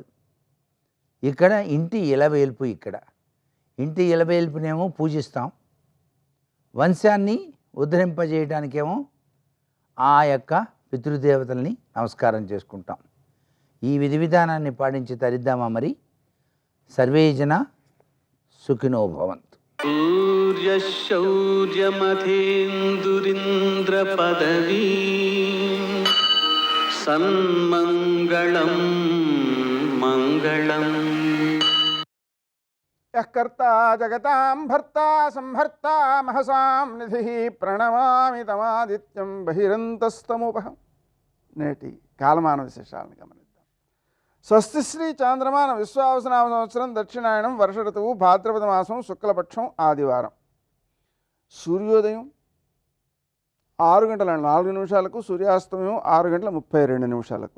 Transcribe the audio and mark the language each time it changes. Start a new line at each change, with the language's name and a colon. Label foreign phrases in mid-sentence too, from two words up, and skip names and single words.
Telugu: ఇక్కడ ఇంటి ఇలవేల్పు, ఇక్కడ ఇంటి ఇలవేల్పునేమో పూజిస్తాం, వంశాన్ని ఉద్ధరింపజేయడానికేమో ఆ యొక్క పితృదేవతల్ని నమస్కారం చేసుకుంటాం. ఈ విధి విధానాన్ని పాటించి తరిద్దామా మరి?
Sanskrit: సర్వే జన సుఖినో భవంతు. सूर्यशौर्यमथेन्दुरिन्द्रपदवी सन्मङ्गलं मङ्गलम्। यः कर्ता जगतां भर्ता संहर्ता महसां निधिः ప్రణమామి తమాదిత్యం బహిరంతస్తముపహం.
Telugu: నేటి కాలమాన విశేషాలను గమనిద్దాం. స్వస్తి శ్రీ చాంద్రమాన విశ్వావసనామ సంవత్సరం దక్షిణాయనం వర్ష ఋతువు భాద్రపద మాసం శుక్లపక్షం ఆదివారం. సూర్యోదయం 6:04 సూర్యాస్తమయం 6:32.